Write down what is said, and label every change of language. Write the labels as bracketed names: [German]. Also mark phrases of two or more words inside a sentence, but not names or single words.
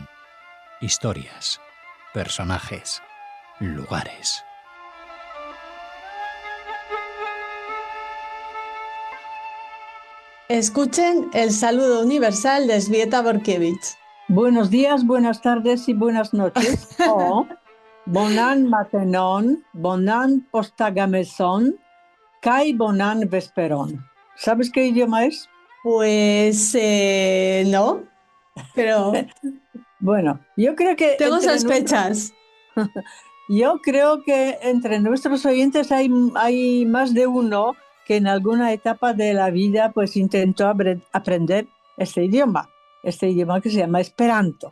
[Spanish] Historias, personajes, lugares. Escuchen el saludo universal de Svieta Borkiewicz. Buenos días, buenas tardes y buenas noches. [Esperanto] O bonan matenon, bonan postagameson, kai bonan vesperon. [Spanish] ¿Sabes qué idioma es? Pues no, pero Bueno, yo creo que tengo sospechas. Yo creo que entre nuestros oyentes hay más de uno que en alguna etapa de la vida pues intentó aprender este idioma que se llama Esperanto.